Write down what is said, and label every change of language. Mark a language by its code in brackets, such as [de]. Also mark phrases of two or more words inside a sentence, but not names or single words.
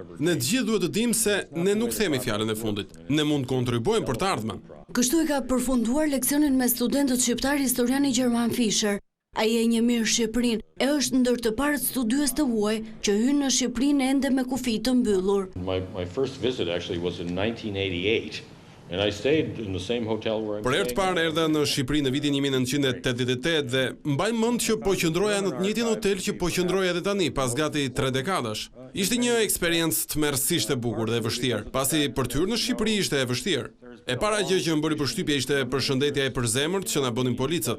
[sq] Ne të gjithë duhet të dimë se ne nuk themi fjalën e fundit. Ne mund të kontribuojmë për të ardhmen. Kështu e ka përfunduar leksionin me studentët shqiptar historiani Gjerman Fisher. Ai e njeh mirë Shqipërinë e është ndër të parët studiues të huaj që hynë në Shqipërinë ende me kufi të mbyllur. [en] My first visit actually was in 1988. And I stayed in the same hotel where I'm [sq] Për herë të parë erdha në Shqipëri në vitin 1988 dhe mbaj mend që po qëndroja në të njëjtin hotel që po qëndroja edhe tani pas gati 3 dekadash. Ishte një eksperiencë tmerrsisht e bukur dhe e vështirë, pasi për të hyrë në Shqipëri ishte e vështirë. E para gjë që më bëri përshtypje ishte përshëndetja e përzemërt që na bënin policët.